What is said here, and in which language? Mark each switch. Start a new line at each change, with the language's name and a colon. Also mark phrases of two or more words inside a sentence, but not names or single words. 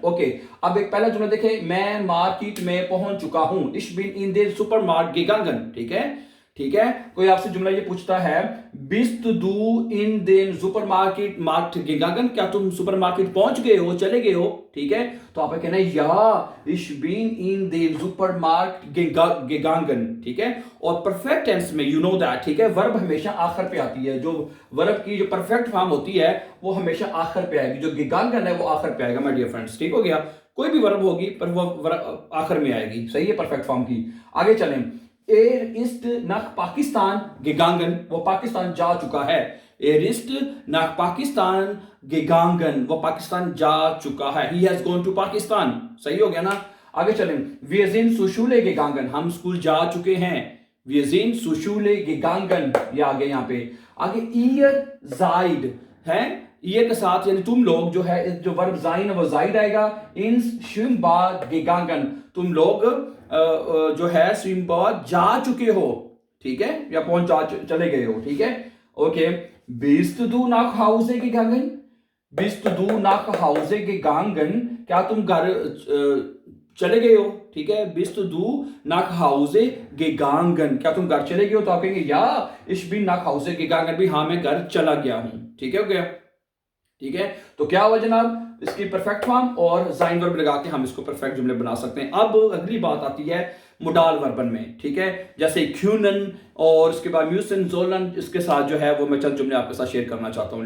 Hindi: ओके, अब एक पहला जुमला देखें, मैं मार्केट में पहुंच चुका हूं,
German: ich bin in der Supermarkt gegangen.
Hindi: ठीक है, ठीक है। कोई आपसे जुमला ये पूछता है
German: bist du in den Supermarkt Markt gegangen,
Hindi: क्या तुम सुपरमार्केट पहुंच गए हो, चले गए हो, ठीक है। तो आप कहना है या
German: ich bin in den Supermarkt gegangen,
Hindi: ठीक है। और
English: perfect tense
Hindi: में
English: you know that,
Hindi: ठीक है, वर्ब हमेशा आखिर पे आती है। जो वर्ब की जो
English: perfect form
Hindi: होती है वो हमेशा आखिर पे आएगी, जो gegangen है वो आखिर पे आएगा
English: my dear friends,
Hindi: ठीक हो गया। कोई भी वर्ब होगी पर वो वर्ब आखिर में आएगी, सही है,
English: perfect form
Hindi: की। आगे चलें,
German: Er ist nach Pakistan gegangen,
Hindi: वो पाकिस्तान जा चुका है।
German: Er ist nach Pakistan gegangen,
Hindi: वो पाकिस्तान जा चुका है।
English: He has gone to Pakistan,
Hindi: सही हो गया ना। आगे चलें,
German: wir sind zur Schule gegangen,
Hindi: हम स्कूल जा चुके हैं।
German: Wir sind zur Schule gegangen,
Hindi: ये आ गए यहाँ पे। आगे
German: ihr seid
Hindi: है, ये के साथ यानी तुम लोग जो है, जो वर्ब sein है वो जाइड आएगा।
German: ins Schwimmbad gegangen,
Hindi: तुम लोग जो है स्विमबाद जा चुके हो, ठीक है, या चले गए हो, ठीक है। ओके,
German: bist du nach Hause gegangen, bist du nach Hause gegangen,
Hindi: क्या तुम घर चले गए हो, ठीक है।
German: bist du nach Hause gegangen,
Hindi: क्या तुम घर चले गए हो, तो आप कहेंगे या
German: ich bin nach Hause gegangen,
Hindi: भी हाँ मैं घर चला गया हूं, ठीक है, हो गया, ठीक है। तो क्या हुआ जनाब, इसकी
English: perfect form
Hindi: और जाइन वर्ब लगा के हम इसको परफेक्ट जुमले बना सकते हैं। अब अगली बात आती है
German: Modal Verben
Hindi: में, ठीक है, जैसे क्यूनन और उसके बाद
German: müssen sollen,
Hindi: इसके साथ जो है वो मैं चंद जुमले आपके साथ शेयर करना चाहता हूँ।